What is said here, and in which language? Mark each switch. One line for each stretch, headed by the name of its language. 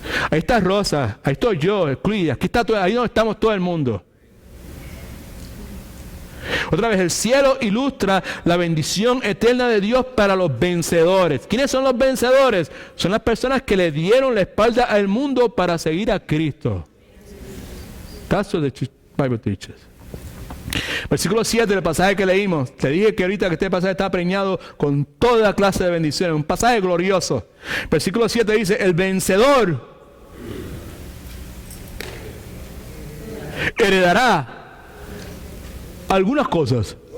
Spanish: Ahí está Rosa, ahí estoy yo, Euclides, aquí está todo, ahí donde estamos todo el mundo. Otra vez, el cielo ilustra la bendición eterna de Dios para los vencedores. ¿Quiénes son los vencedores? Son las personas que le dieron la espalda al mundo para seguir a Cristo.
English: That's what the Bible teaches.
Spanish: Versículo 7 del pasaje que leímos. Te dije que ahorita que este pasaje está preñado con toda clase de bendiciones. Un pasaje glorioso. Versículo 7 dice, el vencedor heredará algunas cosas.